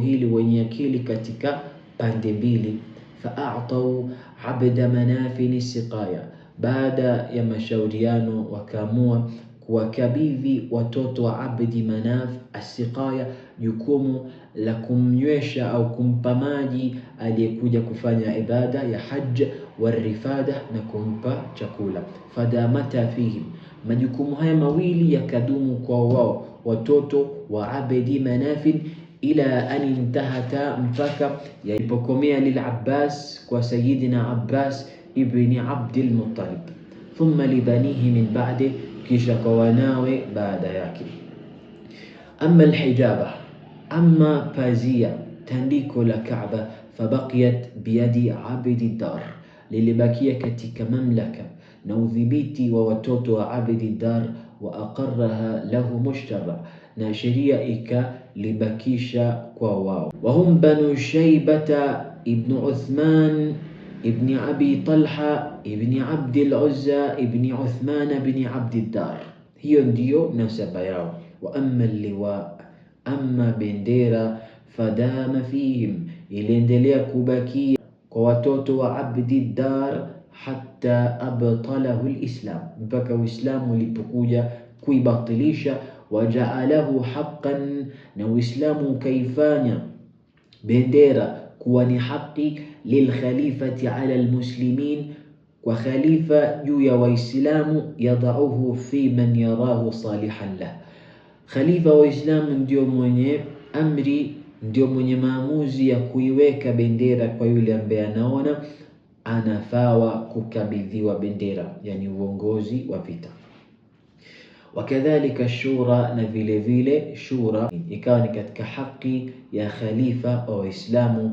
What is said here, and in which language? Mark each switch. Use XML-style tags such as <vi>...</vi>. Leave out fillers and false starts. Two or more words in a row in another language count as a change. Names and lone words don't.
<sw>hili wenye akili katika pande mbili,</sw> <ar>فأعطوا عبد مناف السقاية,</ar> <sw>baada ya mashauriano wakaamua kuwakabidhi watoto wa Abdi Manaf asiqaya, jukumu la kumnywesha au kumpa maji aliyekuja kufanya ibada ya hajj warifada, na kumpa chakula.</sw> <ar>فدامت فيهم,</ar> <sw>majukumu haya mawili yakadumu kwa wao watoto wa Abdi Manafin,</sw> <ar>إلى أن انتهت,</ar> <sw>mpaka yalipokomea lil-Abbas, kwa Sayyidina Abbas ibn Abdul Muttalib,</sw> <ar>ثم لبنيه من بعد,</ar> <sw>kisha kwa wanawe baada yake.</sw> <ar>أما الحجابة,</ar> <sw>amma pazia, tandiko la Kaaba,</sw> <ar>فبقيت بيد عبد الدار,</ar> <sw>lilibakia katika mamlaka na udhibiti wa watoto wa Abdiddar,</sw> <ar>وأقرها له المشرع,</ar> <sw>na sheria ikalibakisha kwa wao. Wahum banu Shaybata ibn Uthman ibn Abi Talha ibn Abdil Uzza ibn Uthman ibn Abdiddar, hiyo ndiyo nasaba yao.</sw> <ar>وأما اللواء,</ar> <sw>amma bendera,</sw> <ar>فدام فيهم,</ar> <sw>iliendelea kubakia kwa watoto wa Abdiddar,</sw> <ar>حتى أبطله الإسلام,</ar> <sw>mpaka Uislamu ulipokuja kuibatilisha.</sw> <ar>وجعله حقا,</ar> <sw>na Uislamu ukaifanya bendera kuwa ni haki,</sw> <ar>للخليفة على المسلمين,</ar> <sw>kwa khalifa juu ya Waislamu,</sw> <ar>يضعه في من يراه صالحا له,</ar> <sw>khalifa wa Uislamu ndio mwenye amri, ndio mwenye maamuzi ya kuiweka bendera kwa yule ambaye anaona anafawa kukabidhiwa bendera, yani uongozi wa vita.</sw> <ar>وكذلك الشورى,</ar> <sw>na vile vile shura ikawa ni katika haki ya khalifa wa Waislamu.</sw>